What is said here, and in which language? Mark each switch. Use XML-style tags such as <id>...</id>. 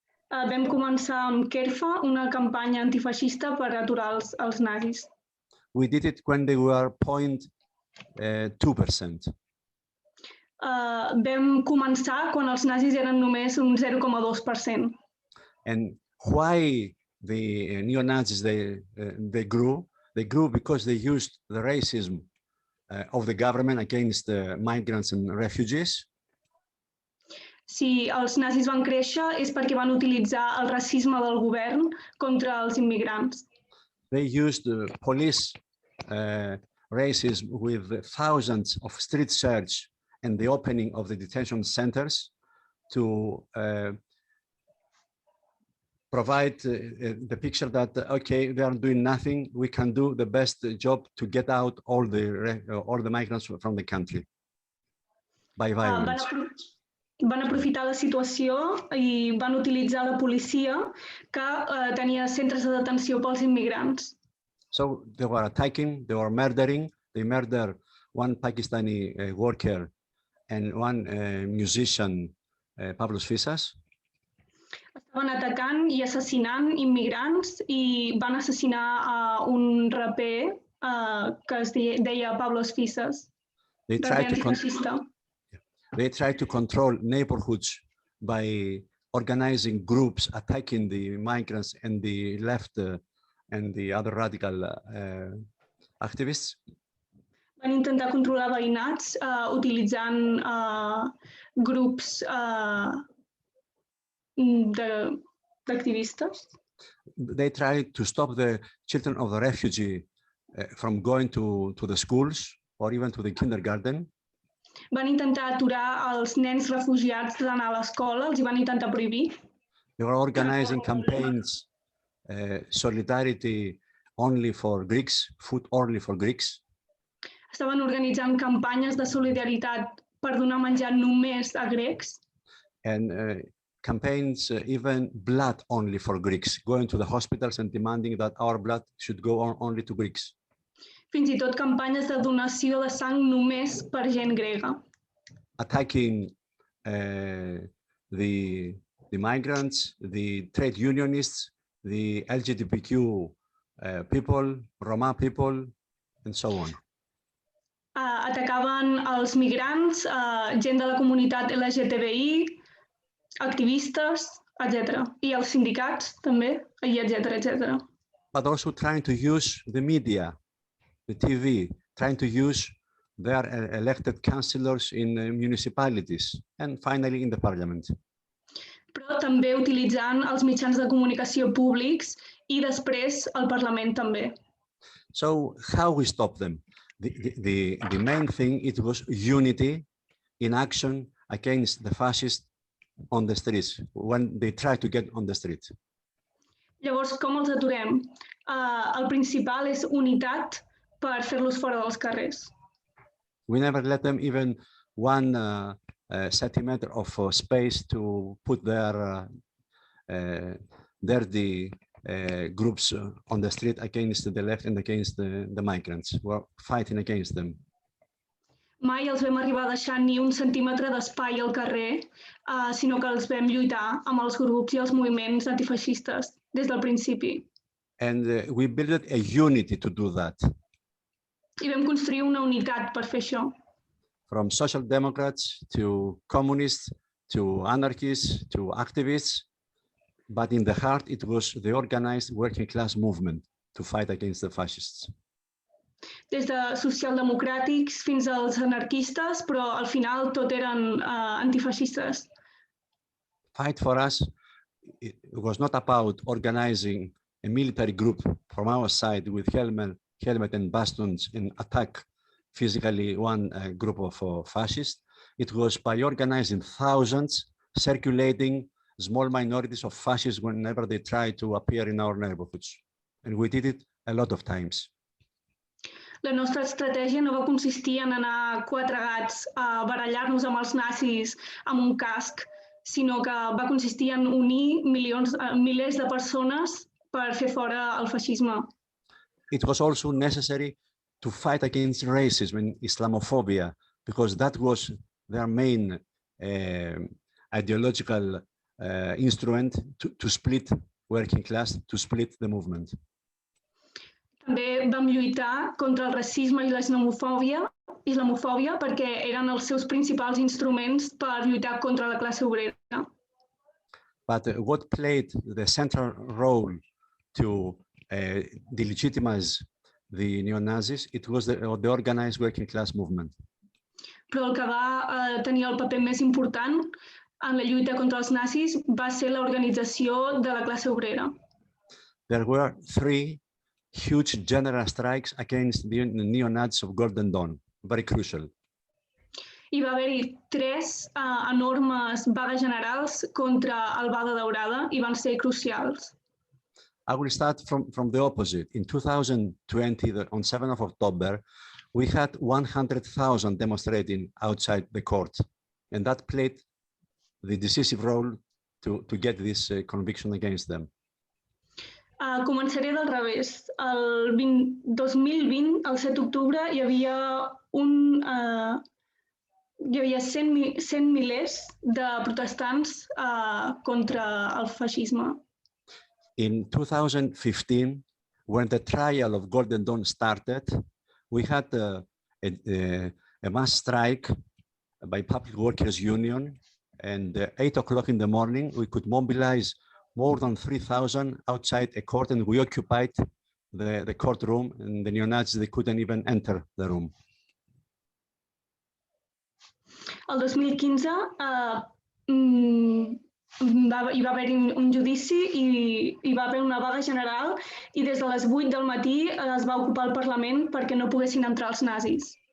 <ca>Vam començar amb CAREFA, una campanya antifeixista per aturar els nazis.</ca> <en>We did it when they were 0.2%.</en> <ca>Vam començar quan els nazis eren només un 0,2%.</ca> <en>And why the neo-Nazis, they grew? They grew because they used the racism of the government against the migrants and refugees.</en> <ca>Si els nazis van créixer és perquè van utilitzar el racisme del govern contra els immigrants.</ca> <en>They used police racism with thousands of street search and the opening of the detention centers to provide the picture that, okay, they are doing nothing, we can do the best job to get out all the migrants from the country by violence.</en> <ca>Van aprofitar la situació i van utilitzar la policia que tenia centres de detenció pels immigrants.</ca> <en>So they were attacking, they were murdering. They murdered one Pakistani worker and one musician, Pablos Fisas.</en> <ca>Estaven atacant i assassinant immigrants i van assassinar a un raper que es deia Pablos Fisas, raper antifeixista.</ca> <en>They tried to control neighborhoods by organizing groups attacking the migrants and the left and the other radical activists.</en> <ca>Van intentar controlar veïnats utilitzant grups d'activistes.</ca> <en>They tried to stop the children of the refugee from going to the schools or even to the kindergarten.</en> <ca>Van intentar aturar els nens refugiats d'anar a l'escola, els hi van intentar prohibir.</ca> <en>They were organizing campaigns, solidarity only for Greeks, food only for Greeks.</en> <ca>Estaven organitzant campanyes de solidaritat per donar menjar només a grecs.</ca> <en>And campaigns, even blood only for Greeks, going to the hospitals and demanding that our blood should go on only to Greeks.</en> <ca>Fins i tot campanyes de donació de sang només per gent grega.</ca> <en>Attacking the migrants, the trade unionists, the LGBTQ people, Roma people, and so on.</en> <ca>Atacaven els migrants, gent de la comunitat LGTBI, activistes, etc. I els sindicats també, i etc.</ca> <en>But also trying to use the media, the TV, trying to use their elected councillors in municipalities and finally in the parliament.</en> <ca>Però també utilitzant els mitjans de comunicació públics i després el Parlament també.</ca> <en>So how we stop them? The main thing, it was unity in action against the fascists on the streets when they tried to get on the street.</en> <ca>Llavors, com els aturem? El principal és unitat per fer-los fora dels carrers.</ca> <en>We never let them even 1 centimeter of space to put their dirty groups on the street against the left and against the migrants. We're fighting against them.</en> <ca>Mai els vam arribar a deixar ni 1 centímetre d'espai al carrer, sinó que els vam lluitar amb els grups i els moviments antifeixistes des del principi.</ca> <en>And we built a unity to do that.</en> <ca>I vam construir una unitat per fer això.</ca> <en>From social democrats to communists to anarchists to activists, but in the heart it was the organized working class movement to fight against the fascists.</en> <ca>Des de socialdemocràtics fins als anarquistes, però al final tot eren antifeixistes.</ca> <en>Fight for us, it was not about organizing a military group from our side with helmet and bastons and attack physically one group of fascists. It was by organizing thousands, circulating small minorities of fascists whenever they try to appear in our neighborhoods. And we did it a lot of times.</en> <ca>La nostra estratègia no va consistir en anar 4 gats a barallar-nos amb els nazis amb un casc, sinó que va consistir en unir milers de persones per fer fora el feixisme.</ca> <en>It was also necessary to fight against racism and Islamophobia, because that was their main ideological instrument to split working class, to split the movement.</en> <ca>També vam lluitar contra el racisme i l'islamofòbia perquè eren els seus principals instruments per lluitar contra la classe obrera.</ca> <en>But what played the central role to delegitimize the neo-Nazis, it was the organized working class movement.</en> <ca>Però el que va tenir el paper més important en la lluita contra els nazis va ser l'organització de la classe obrera.</ca> <en>There were 3 huge general strikes against the neo-Nazis of Golden Dawn, very crucial.</en> <ca>Hi va haver-hi 3 enormes vagues generals contra el Vaga Daurada i van ser crucials.</ca> <en>I will start from the opposite. In 2020, on 7th of October, we had 100,000 demonstrating outside the court, and that played the decisive role to get this conviction against them.</en> <ca>Començaré del revés. El 2020, el 7 d'octubre, hi havia 100 milers de protestants contra el feixisme.</ca> <en>In 2015, when the trial of Golden Dawn started, we had a mass strike by Public Workers Union, and at 8 o'clock in the morning, we could mobilize more than 3,000 outside a court, and we occupied the courtroom, and the neo-Nazis, they couldn't even enter the room.</en> <ca>El 2015 hi va haver un judici i hi va haver una vaga general i des de les 8 del matí es va ocupar el Parlament perquè no poguessin entrar els nazis.</ca>